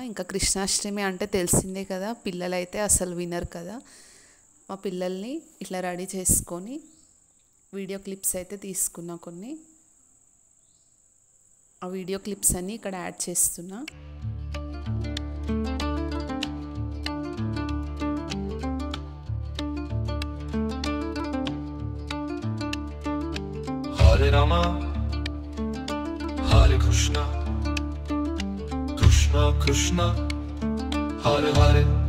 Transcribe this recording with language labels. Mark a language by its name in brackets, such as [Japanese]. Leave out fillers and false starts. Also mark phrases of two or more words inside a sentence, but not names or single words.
[Telugu] ఇంకా కృష్ణాష్టమి అంటే తెలిసిందే కదా, పిల్లలైతే అసలు వినరు కదా. మా పిల్లల్ని ఇట్లా రెడీ చేసుకొని [English] video clips [Telugu] అయితే తీసుకున్నా కొన్ని. ఆ [English] video clips [Telugu] అన్నీ ఇక్కడ యాడ్ చేస్తున్నా. [Sanskrit] हरे राम हरे कृष्ण कृष्ण कृष्ण हरे हरे.